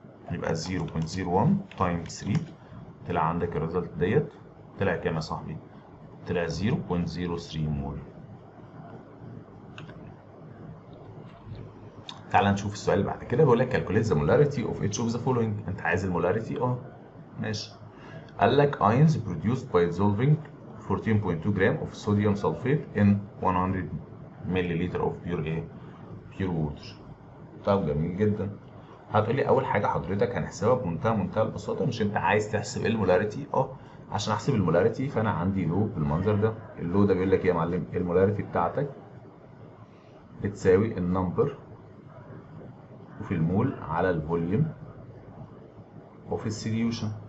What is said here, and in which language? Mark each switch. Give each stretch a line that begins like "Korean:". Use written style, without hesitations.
Arabic: يبقى 0.01 تايمز 3 طلع عندك الريزلت ديت. طلع كام يا صاحبي؟ طلع 0.03 مول. تعال نشوف السؤال اللي بعد كده. بيقول لك
English: calculate the molarity of each of the following.
Arabic: انت عايز المولاريتي ماشي. قال لك
English: ions produced by dissolving 14.2 gram of sodium sulfate in 100 milliliter of pure water.
Arabic: طب جميل جدا. هتقول لي اول حاجه حضرتك هنحسبها بمنتهى البساطه. مش انت عايز تحسب المولاريتي؟ عشان احسب المولاريتي فانا عندي لو بالمنظر ده. اللو ده بيقول لك ايه يا معلم؟ المولاريتي بتاعتك بتساوي النمبر وفي المول على الفوليوم وفي السوليوشن.